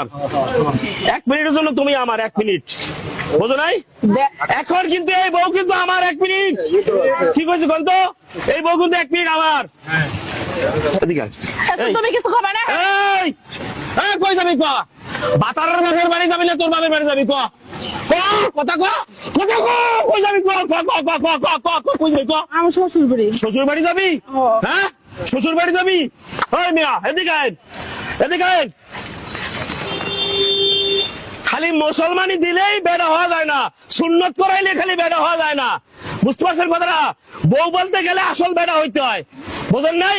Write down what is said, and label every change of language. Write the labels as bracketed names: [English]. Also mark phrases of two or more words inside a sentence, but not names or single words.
[Bangla] 1 মিনিটের জন্য তুমি আমার, 1 মিনিট, বুঝো নাই? এখন কিন্তু এই বউ কিন্তু আমার 1 মিনিট। কি কইছে কোন তো? এই বউ কিন্তু 1 মিনিট আমার। এদিকে আয়। এই, তুমি কিছু কবে না? এই এই কই যাবি ক? বাতারের বাপের বাড়ি যাবি না তোর বাপের বাড়ি যাবি ক? ক কথা ক, কথা ক, কই যাবি ক? ক ক ক ক ক ক কই যাবি ক? আমার শ্বশুর বাড়ি। শ্বশুর বাড়ি যাবি? হ্যাঁ শ্বশুর বাড়ি যাবি? ওই মিয়া এদিকে আয়, এদিকে আয়। খালি মুসলমানি দিলেই বেড়া হওয়া যায় না, সুন্নত করাইলে খালি বেড়া হওয়া যায় না, বুঝতে পারছেন কথাটা? বউ বলতে গেলে আসল বেড়া হইতে হয়, বুঝেন নাই?